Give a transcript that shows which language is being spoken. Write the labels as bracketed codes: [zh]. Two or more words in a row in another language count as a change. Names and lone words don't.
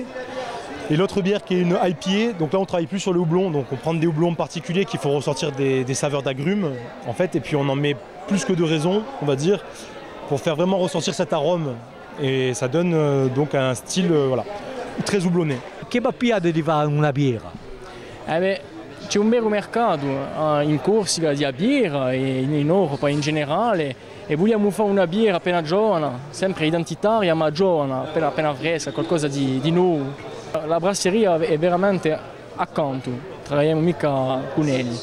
[fr] Et l'autre bière qui est une IPA, donc là on travaille plus sur le houblon, donc on prend des houblons particuliers qu'il faut ressortir des saveurs d'agrumes en fait, et puis on en met plus que de raison, on va dire, pour faire vraiment ressentir cet arôme. Et ça donne donc un style voilà, très houblonné. [it] Che mappiate di fare una birra? C'è un vero mercato in Corsica di birra e in Europa in generale e vogliamo fare una birra appena giovane, sempre identitaria ma giovane, appena fresca, qualcosa di nuovo. La brasseria è veramente accanto, lavoriamo mica con elli.